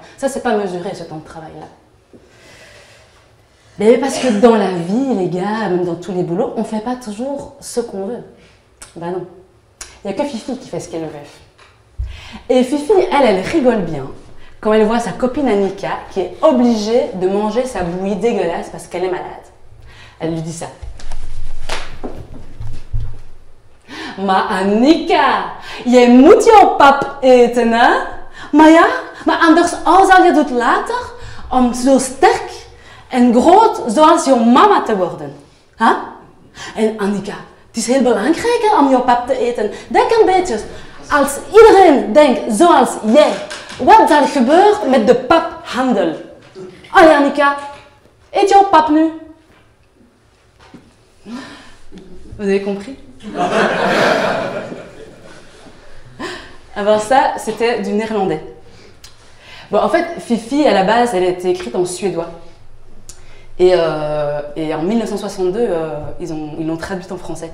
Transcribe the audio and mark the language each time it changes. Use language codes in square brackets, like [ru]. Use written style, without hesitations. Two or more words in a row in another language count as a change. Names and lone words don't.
[fr] Ça, c'est pas mesuré, ce temps de travail-là. Mais parce que dans la vie, les gars, même dans tous les boulots, on fait pas toujours ce qu'on veut. Ben non. Il n'y a que Fifi qui fait ce qu'elle veut. Et Fifi, elle rigole bien quand elle voit sa copine Annika qui est obligée de manger sa bouillie dégueulasse parce qu'elle est malade. Elle lui dit ça. [nl] Maar Annika, jij moet jouw pap eten, hè? Maar anders zal je het later om zo sterk en groot zoals jouw mama te worden. Huh? En Annika, het is heel belangrijk om jouw pap te eten. Denk een beetje, als iedereen denkt zoals jij, wat zal er gebeuren met de paphandel? Allee Annika, eet jouw pap nu. [fr] Vous avez compris? Alors ça, c'était du néerlandais. Bon, en fait, Fifi, à la base, elle était écrite en suédois. Et en 1962, ils l'ont traduite en français.